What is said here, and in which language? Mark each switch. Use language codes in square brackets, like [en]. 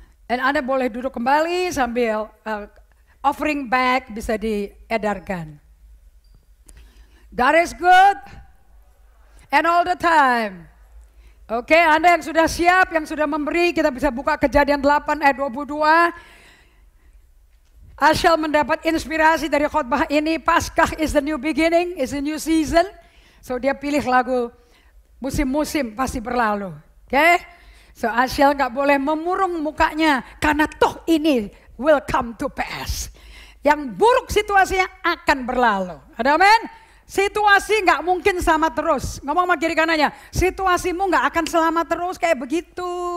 [id] Dan Anda boleh duduk kembali sambil offering bag bisa diedarkan. [en] God is good. And all the time. [id] Oke, Anda yang sudah siap, yang sudah memberi, kita bisa buka Kejadian 8 ayat 22. Asyal mendapat inspirasi dari khotbah ini. [en] Paskah is the new beginning, is the new season. [id] So dia pilih lagu musim-musim pasti berlalu. Oke? So Asyal gak boleh memurung mukanya. Karena toh ini [en] will come to pass. [id] Yang buruk situasinya akan berlalu. Ada amin? Situasi nggak mungkin sama terus. Ngomong sama kiri kanannya, situasimu nggak akan selama terus kayak begitu.